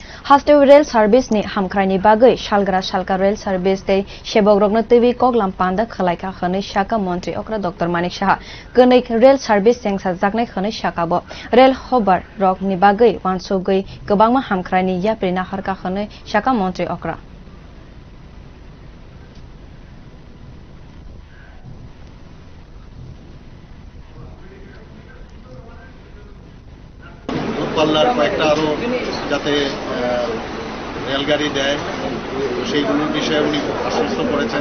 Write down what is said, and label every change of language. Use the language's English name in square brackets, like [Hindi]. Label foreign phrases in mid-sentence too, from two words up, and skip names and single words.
[Kok Borok] Haste [English] rail service [Kok Borok] ni hamkrai ni bagwi salgwra salka [English] rail service [Kok Borok] tei sebok rokno twiwi koklam panda khwlaika khwnwi sakha montri okra Dr. Manik Saha Kwnwi [English] rail service [Kok Borok] chengsajaknai khwnwi sakha bo rail hobar rok ni bagwi wansugwi kwbangma hamkrai ni yapri naharkha khwnwi sakha montri okra [Bangla] পাল্লার কয়েকটা আরও যাতে রেলগাড়ি দেয় সেইগুলোর বিষয়ে উনি আশ্বস্ত করেছেন।